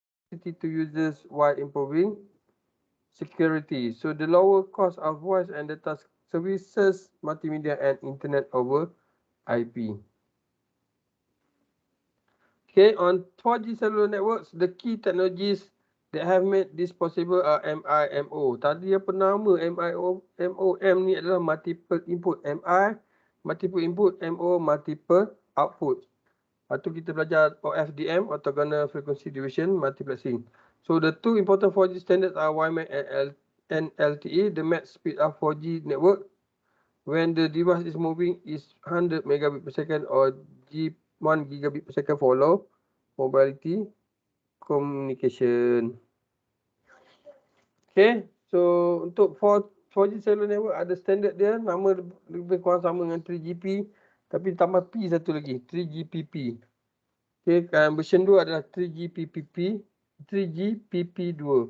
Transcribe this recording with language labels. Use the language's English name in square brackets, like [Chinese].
[English] To users while improving security. So the lower cost of voice and data services, multimedia and internet over IP. Okay, on 4G cellular networks, the key technologies that have made this possible are MIMO. [Malay] Tadi apa nama MIMOM ni adalah multiple input. [English] MI, multiple input, MO, multiple output. [Malay] Lepas tu kita belajar OFDM, orthogonal frequency division, multiplexing. [English] So the two important 4G standards are WAN and LTE. The max speed of 4G network when the device is moving is 100 megabit per second or 1 gigabit per second for low mobility communication. Okay, so [Malay] untuk 4G cellular network ada standard dia, nama lebih kurang sama dengan 3GP tapi tambah P satu lagi, 3GPP. Okay, version 2 adalah 3GPP 3GPP2.